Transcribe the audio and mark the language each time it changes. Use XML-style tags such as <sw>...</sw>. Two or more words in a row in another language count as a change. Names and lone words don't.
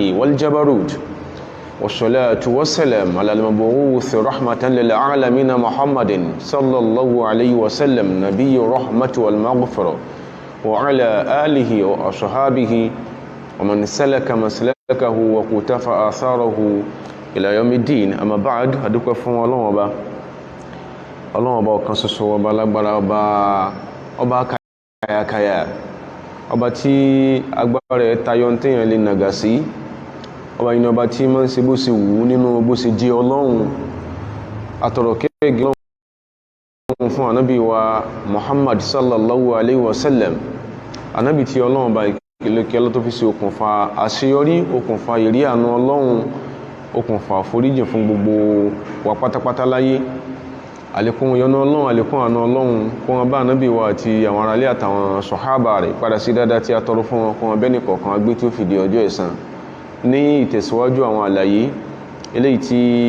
<ar>والجبروت والصلاة والسلام على المبعوث رحمة للعالمين محمد صلى الله عليه وسلم نبي الرحمة والمغفرة وعلى آله وأصحابه ومن سلك مسلكه وقتفى آثاره إلى يوم الدين. أما بعد</ar> <yo>أدوك فون الله ọba ọ̀kan ṣoṣo ọba lágbára ọba kàyàkàyà ọba tí agbára rẹ̀ tayọ téèyàn lè nàgà sí ọba yìí ni ọba tí máa ń ṣe bó ṣe wù ú nínú bó ṣe jẹ́ ọlọ́run àtọ̀rọ̀ kéèké ọlọ́run fún ànábì wa Muhammad</yo> <ar>صلى الله عليه</ar> <yo>wasallam ànábì tí ọlọ́run bá ìkìlẹ̀kẹ́ ló tó fi ṣe okùnfà àṣeyọrí okùnfà ìrí àánú ọlọ́run okùnfà àforíjì fún gbogbo wa pátápátá láyé àlékún yọ́nú ọlọ́run àlékún àánú ọlọ́run kó wọn bá ànábì wa àti àwọn aráalé àtàwọn sọ̀hábà rẹ̀ padà sí dáadáa tí a tọrọ fún wọn kó wọn bẹ́ẹ̀ nìkọ̀ọ̀kan agbé tó fìdí ọjọ́ ẹ̀san ní ìtẹ̀síwájú àwọn àlàyé eléyìí tí</yo>